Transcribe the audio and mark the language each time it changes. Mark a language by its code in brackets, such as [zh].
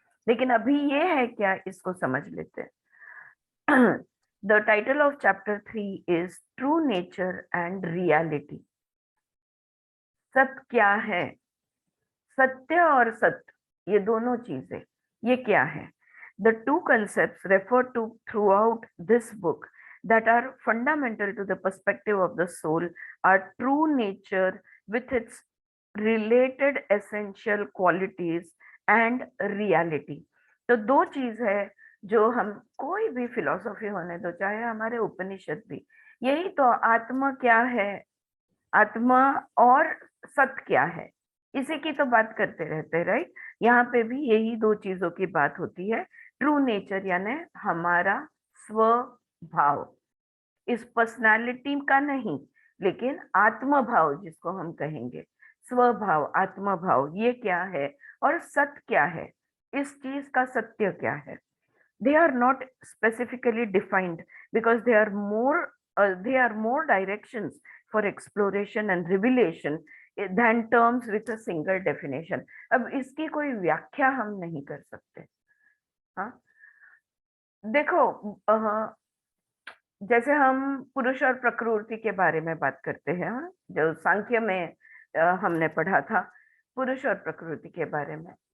[hi] लेकिन अभी ये है क्या, इसको समझ लेते हैं. [en] The title of chapter 3 is true nature and reality. [hi] सत्य क्या है? सत्य और सत्य, ये दोनों चीजें, ये क्या है? [en] The two concepts referred to throughout this book that are fundamental to the perspective of the soul are true nature with its related essential qualities and reality. [hi] तो दो चीज है जो हम कोई भी फिलॉसफी होने दो, चाहे हमारे उपनिषद भी, यही तो आत्मा क्या है, आत्मा और सत्य क्या है, इसी की तो बात करते रहते हैं, राइट? यहाँ पे भी यही दो चीजों की बात होती है। ट्रू नेचर यानी हमारा स्वभाव, इस पर्सनालिटी का नहीं, लेकिन आत्मभाव जिसको हम कहेंगे, स्वभाव, आत्मभाव, ये क्या है और सत्य क्या है, इस चीज का सत्य क्या है। [en] They are not specifically defined because they are more directions for exploration and revelation than terms with a single definition. [hi] अब इसकी कोई व्याख्या हम नहीं कर सकते। हाँ, देखो, जैसे हम पुरुष और प्रकृति के बारे में बात करते हैं, हाँ, जो सांख्य में हमने पढ़ा था पुरुष और प्रकृति के बारे में।